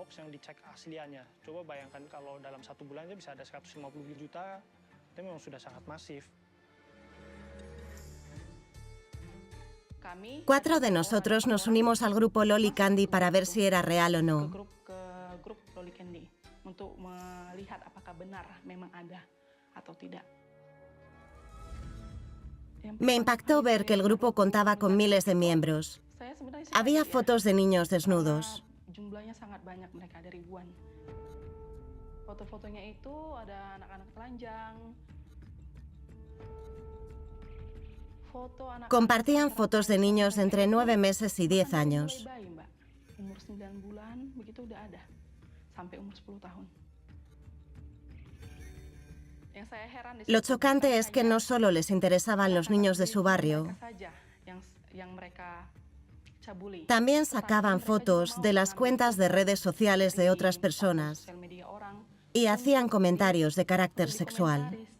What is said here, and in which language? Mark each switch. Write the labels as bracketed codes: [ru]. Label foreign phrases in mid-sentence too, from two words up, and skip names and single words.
[es] Cuatro de nosotros nos unimos al grupo Loli Candy para ver si era real o no. Me impactó ver que el grupo contaba con miles de miembros. Había fotos de niños desnudos. [id] Jumlahnya sangat banyak, mereka ada ribuan. Foto-fotonya itu ada anak-anak telanjang. [es] Compartían fotos de niños de entre 9 meses y 10 años. [id] Umur 9 bulan, begitu udah ada. Sampai umur 10 tahun. [es] Lo chocante es que no solo les interesaban los niños de su barrio, también sacaban fotos de las cuentas de redes sociales de otras personas y hacían comentarios de carácter sexual.